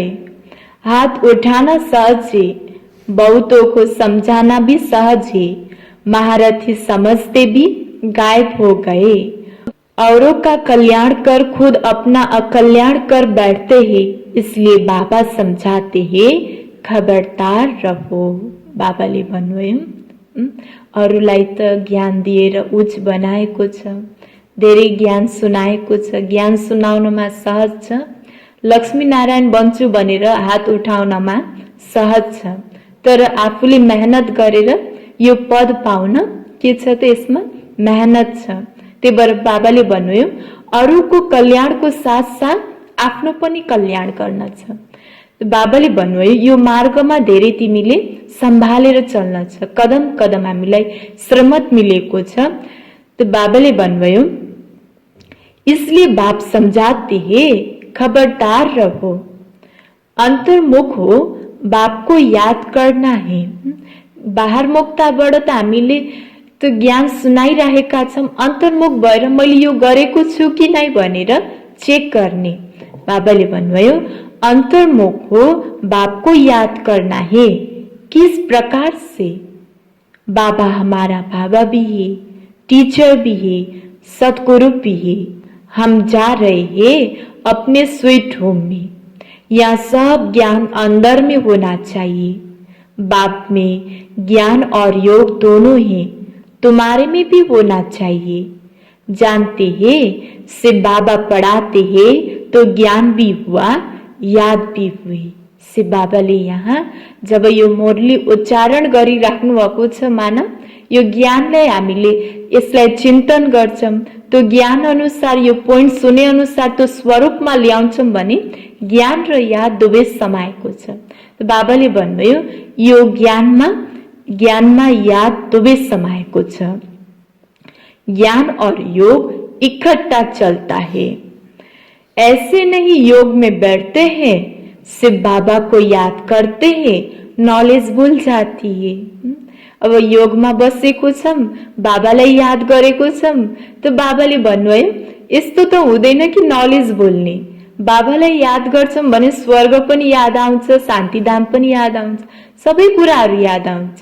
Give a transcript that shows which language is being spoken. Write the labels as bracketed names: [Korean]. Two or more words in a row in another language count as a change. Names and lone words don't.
[Hindi] हाथ उठाना सहज है, बहुतों को समझाना भी सहज है, महारथी समझते भी गायब हो गए। औरों का कल्याण कर खुद अपना अकल्याण कर बैठते हैं, इसलिए बाबा समझाते हैं खबरदार रहो। [Nepali] बाबाले भन्नुभयो अरूलाई त ज्ञान दिएर उच्च बनाएको छ, धेरै ज्ञान सुनाएको छ, ज्ञान सुनाउनमा सहज छ, लक्ष्मीनारायण बन्छु भनेर हात उठाउनमा सहज छ, तर आफूले मेहनत गरेर यो पद पाउन के छ त यसमा मेहनत छ। त्यही भएर बाबाले भन्नुभयो अरूको कल्याणको साथ साथ आफ्नो पनि कल्याण गर्न छ। बाबाले भन्नुभयो यो मार्गमा धेरै तिमीले सम्हालेर चल्न छ, कदम कदम हामीलाई श्रमत मिलेको छ। तो बाबाले भन्नुभयो [Hindi] इसलिए बाप समझाते हैं खबरदार रहो, अंतर्मुख हो, बाप को याद करना है। [Nepali] बाहर मुक्ताबाट त हामीले तो ज्ञान सुनाइरहेका छौं, अन्तर्मुख भएर मैले यो गरेको छु कि नै भनेर चेक गर्ने। बाबाले भन्नुभयो [Hindi] अंतर्मुख हो, बाप को याद करना है। किस प्रकार से? बाबा हमारा बाबा भी है, टीचर भी है, सतगुरु भी है। हम जा रहे हैं अपने [English] sweet home [Hindi] में, यहाँ सब ज्ञान अंदर में होना चाहिए। बाप में ज्ञान और योग दोनों हैं, तुम्हारे में भी होना चाहिए। जानते हैं सिर्फ बाबा पढ़ाते हैं तो ज्ञान भी हुआ, याद भी हुई। [Nepali] सिर्फ बाबाले यहाँ जब यो मुरली उच्चारण गरिराख्नु भएको छ, मानव यो ज्ञानलाई हामीले यसलाई चिन्तन गर्छौं तो ज्ञान अनुसार यो पोइन्ट सुने अनुसार तो स्वरूपमा ल्याउँछौं भने ज्ञान र याद दुवै समाएको छ। तो बाबाले भन्नुभयो यो ज्ञानमा याद दुवै समाएको छ। [Hindi] ज्ञान और योग इकट्ठा चलता है, ऐसे नहीं योग में बैठते हैं सिर्फ बाबा को याद करते हैं, नॉलेज भूल जाती है। [Nepali] अब योगमा बसेको छौं, बाबालाई याद गरेको छौं, तो बाबाले भन्नुभयो यस्तो त हुँदैन कि नलेज भुल्ने। बाबालाई याद गर्छौं भने स्वर्ग पनि याद आउँछ, शान्तिधाम पनि याद आउँछ, सबै कुराहरू याद आउँछ।